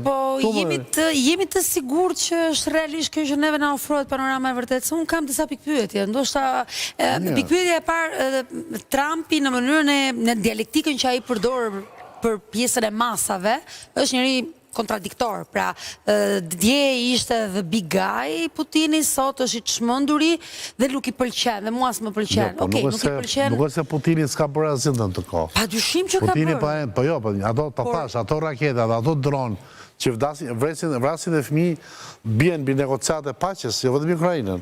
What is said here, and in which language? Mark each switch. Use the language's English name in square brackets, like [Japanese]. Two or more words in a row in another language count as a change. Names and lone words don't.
[Albanian] Po, jemi të sigur që është realisht kjo që neve na ofrohet panorama e vërtetë. Unë kam disa pikpyetje. Ndoshta pikpyetja e parë, Trumpi në mënyrën në dialektikën që ai përdor për pjesën e masave, është njëri kontradiktor. Pra, dje ishte [English] the big guy [Albanian] Putini, sot është i çmenduri dhe nuk i pëlqen, dhe mua s'më pëlqen. Okej, nuk i pëlqen. Nuk është se Putini s'ka bërë asgjë në të kohë. Padyshim që ka bërë. Po jo, ato thash, ato raketa, ato dron që vrasin dhe fëmijë bien mbi negociate paqes, jo vetëm Ukrainën.